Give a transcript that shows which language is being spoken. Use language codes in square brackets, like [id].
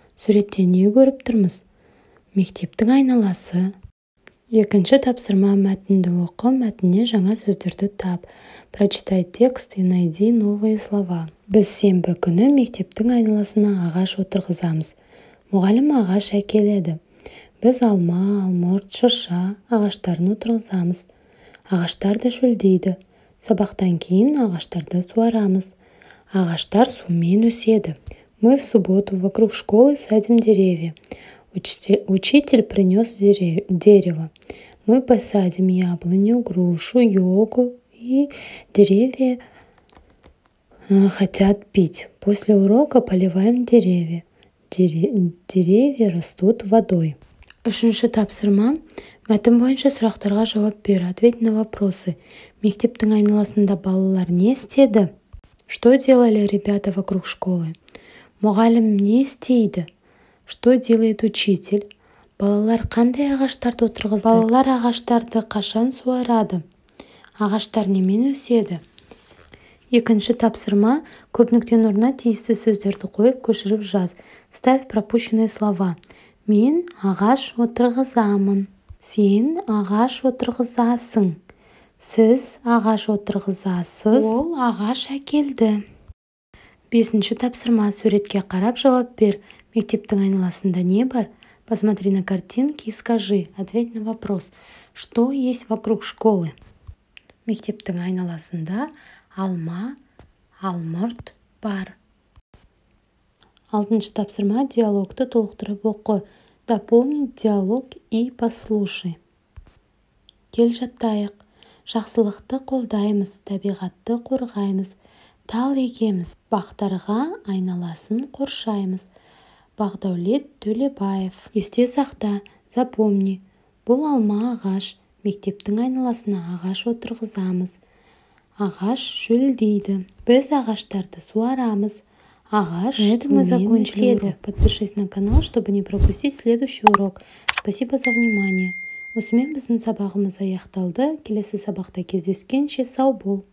[kk] Суретте не көріп тұрмыз? Мектептің айналасы. Екінші тапсырма: мәтінді оқы, мәтінне жаңа сөздерді тап. [ru] Прочитай текст и найди новые слова. [kk] Біз сенбі күні мектептің айналасына ағаш отырғызамыз. Мұғалім ағаш әкеледі. Біз алма, алмұрт, шырша ағаштарын отырғызамыз. Ағаштар да шөлдейді. Сабақтан кейін ағаштарды суарамыз. Ағаштар сумен өседі. [ru] Мы в субботу вокруг школы садим деревья. Учитель принес дерево. Мы посадим яблоню, грушу, йогу, и деревья хотят пить. После урока поливаем деревья. Деревья растут водой. [kk] Үшінші тапсырма: мәтін бойынша сұрақтарға жауап бер. [ru] Ответь на вопросы. [kk] Мектептің айналасында балалар не істеді? [ru] Что делали ребята вокруг школы? [kk] Мұғалім не істейді? [ru] Что делает учитель? [kk] Балалар қандай ағаштарды отырғызды? Балалар ағаштарды қашан суарады? Ағаштар немен өседі? Екінші тапсырма: көп нүктенің орнына тиісті сөздерді қойып көшіріп жаз. [ru] Вставь пропущенные слова. [kk] Мен ағаш отырғызамын. Сен ағаш отырғызасың. Сіз ағаш отырғызасыз. Ол ағаш әкелді. Бесінші тапсырма: суретке қарап жауап бер. Мектептің айналасында не бар? [ru] Посмотри на картинки и скажи. Ответь на вопрос. Что есть вокруг школы? [kk] Мектептің айналасында алма, алмұрт бар. Алтыншы тапсырма: диалогты толықтырып оқы. [ru] Дополни диалог и послушай. [kk] Кел жаттайық. Жақсылықты қолдаймыз, табиғатты қорғаймыз. Тал егеміз, бақтарға айналасын қоршаймыз. Бақдәулет Төлебаев. Есте сақта, запомни. Бұл алма ағаш. Мектептің айналасына ағаш отырғызамыз. Ағаш шөлдейді. Біз ағаштарды суарамыз. Ағаш сумен өседі. [ru] Подпишись на канал, чтобы не пропустить следующий урок. Спасибо за внимание. [kk] Осымен біздің сабағымыз аяқталды. Келесі сабақта кездескенше сау бол.